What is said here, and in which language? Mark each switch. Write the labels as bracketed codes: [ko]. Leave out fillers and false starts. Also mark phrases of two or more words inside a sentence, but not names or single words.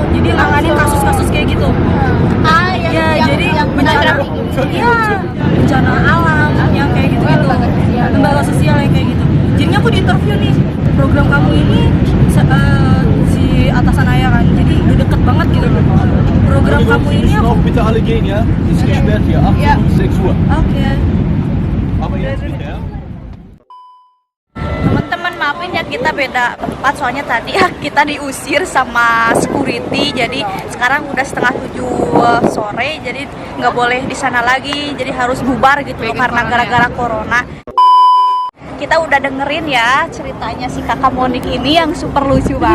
[id] Jadi nanganin kasus-kasus kayak gitu. Jadi bencana alam yang kayak gitu. Lembaga sosial yang kayak gitu. Jadinya aku diinterview nih, program kamu ini si atasan ayah kan, jadi udah deket banget gitu loh. Program kamu ini aku [de] bitte alle gehen, ja? Ich sperrt hier, 8 bis 6 Uhr. Oke. Aber jetzt nicht, ja? [id] Teman-teman maafin ya, kita beda tempat soalnya tadi kita diusir sama security, jadi sekarang udah setengah 7 sore, jadi nggak boleh di sana lagi, jadi harus bubar gitu loh, karena gara-gara corona. Kita udah dengerin ya ceritanya si kakak Monik ini yang super lucu banget.